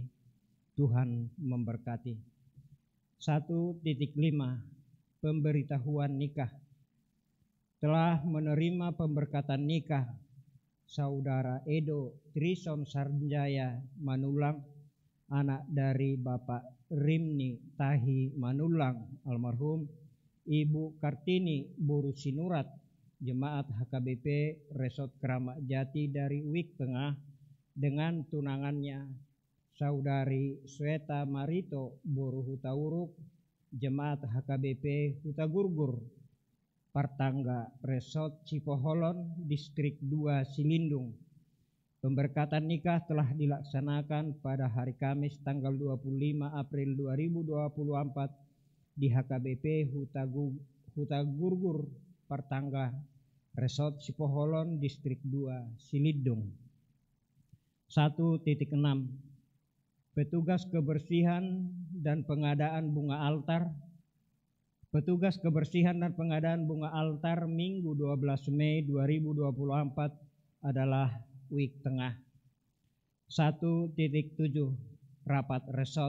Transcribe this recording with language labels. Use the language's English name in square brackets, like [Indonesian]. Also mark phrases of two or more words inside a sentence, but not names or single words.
[Indonesian] Tuhan memberkati. 1.5. Pemberitahuan nikah. Telah menerima pemberkatan nikah Saudara Edo Trison Sarjaya Manulang, anak dari Bapak Rimni Tahi Manulang almarhum, Ibu Kartini Boru Sinurat, Jemaat HKBP Resort Kramat Jati dari WIK Tengah, dengan tunangannya Saudari Sweta Marito Boru Hutauruk, Jemaat HKBP Hutagurgur, Partangga Resort Cipoholon, Distrik 2 Silindung. Pemberkatan nikah telah dilaksanakan pada hari Kamis tanggal 25 April 2024 di HKBP Hutagurgur, Partangga Resort Cipoholon, Distrik 2 Silindung. 1.6. Petugas kebersihan dan pengadaan bunga altar. Petugas kebersihan dan pengadaan bunga altar Minggu 12 Mei 2024 adalah WIK Tengah. 1.7. Rapat resort.